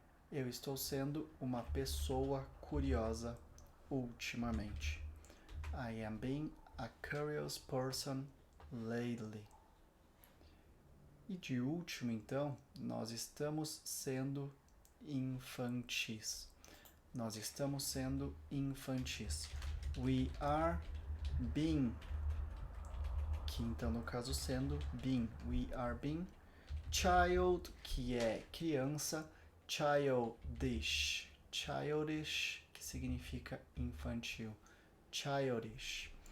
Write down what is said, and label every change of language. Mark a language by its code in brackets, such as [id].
[pt] Eu estou sendo uma pessoa curiosa ultimamente. [en] I am being a curious person lately. [pt] E de último, então, nós estamos sendo infantis. Nós estamos sendo infantis. [en] We are being, [pt] que então no caso sendo being, [en] we are being child, [pt] que é criança, [en] childish, [pt] que significa infantil, childish.